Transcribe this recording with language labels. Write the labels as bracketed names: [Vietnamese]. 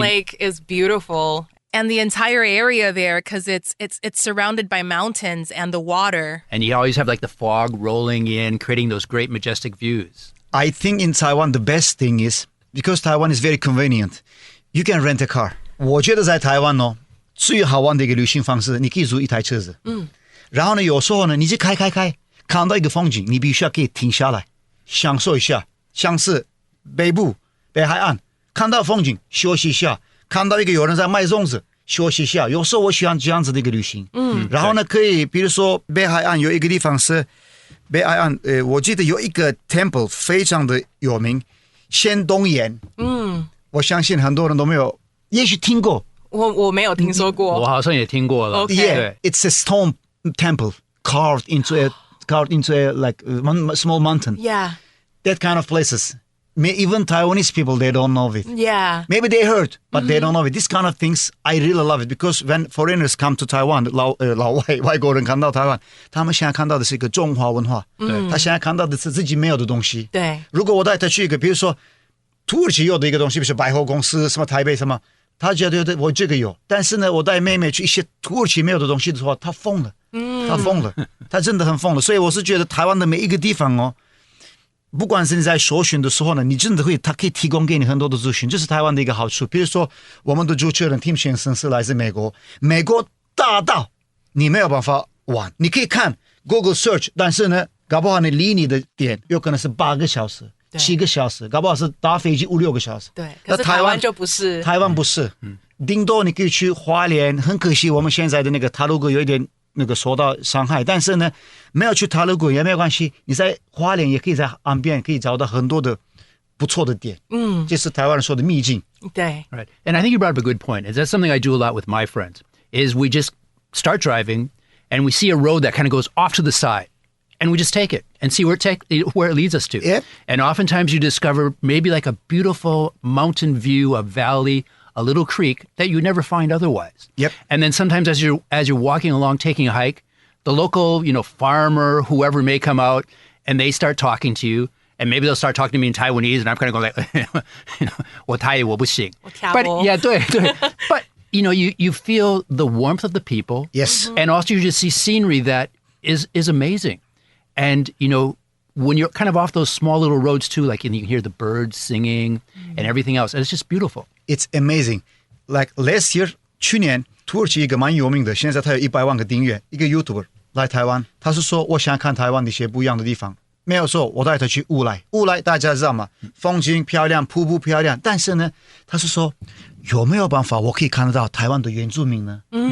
[English] Lake is beautiful. And the entire area there, because it's surrounded by mountains and the water. And you always have like the fog rolling in, creating those great majestic views. I think in Taiwan the best thing is, because Taiwan is very convenient, you can rent a car. [Chinese] 我觉得在台湾最好玩的一个旅行方式，你可以租一台车子。然后呢，有时候呢，你就开，看到一个风景，你必须要可以停下来，享受一下。像是北部北海岸，看到风景休息一下，看到一个有人在卖粽子休息一下。有时候我喜欢这样子的一个旅行。然后呢，可以比如说北海岸有一个地方是北海岸，我记得有一个 temple 非常的有名，仙东岩。我相信很多人都没有，也许听过。我没有听说过。我好像也听过了。 [English] Okay. Yeah, it's a stone temple carved into a like one small mountain. Yeah. That kind of places. Even Taiwanese people, they don't know it. Yeah. Maybe they heard, but they don't know it. This kind of things, I really love it because when foreigners come to Taiwan, [Chinese] 老外国人看到台湾，他们现在看到的是一个中华文化。他现在看到的是自己没有的东西。对。如果我带他去一个，比如说土耳其有的一个东西，比如说百货公司，什么台北什么，他觉得我这个有，但是呢，我带妹妹去一些土耳其没有的东西的时候，他疯了。他疯了，他真的很疯了。所以我是觉得台湾的每一个地方不管是你在搜寻的时候呢，你真的他可以提供给你很多的资讯，这是台湾的一个好处。比如说，我们的主持人 Tim 先生是来自美国，美国大到你没有办法玩，你可以看 Google Search， 但是呢，搞不好你离你的点有可能是8个小时、7个小时，搞不好是搭飞机5-6个小时。对，可是台湾就不是。台湾不是，顶多你可以去花莲，很可惜我们现在的那个塔鲁阁有一点那个受到伤害，但是呢，没有去塔鲁阁也没有关系，你在花莲也可以在岸边可以找到很多的不错的点。这是台湾人说的秘境。对。 [English] Right. And I think you brought up a good point. Is that something I do a lot with my friends? Is we just start driving and we see a road that kind of goes off to the side. And we just take it and see where it leads us to. Yeah. And oftentimes you discover maybe like a beautiful mountain view, a valley, a little creek that you never find otherwise. Yep. And then sometimes as you're walking along, taking a hike, the local, farmer, whoever may come out, and they start talking to you. And maybe they'll start talking to me in Taiwanese, and I'm kind of going like, [Chinese] 我台语我不行. [English] But yeah, 对. But you feel the warmth of the people. Yes. And also you just see scenery that is amazing. And when you're kind of off those small little roads too, like and you can hear the birds singing and everything else, and it's just beautiful. It's amazing. Like last year, [Chinese] 去年土耳其一个蛮有名的，现在他有100万个订阅，一个 YouTuber 来台湾，他是说我想看台湾的一些不一样的地方。没有说我带他去乌来，乌来大家知道吗？风景漂亮，瀑布漂亮。但是呢，他是说有没有办法我可以看得到台湾的原住民呢？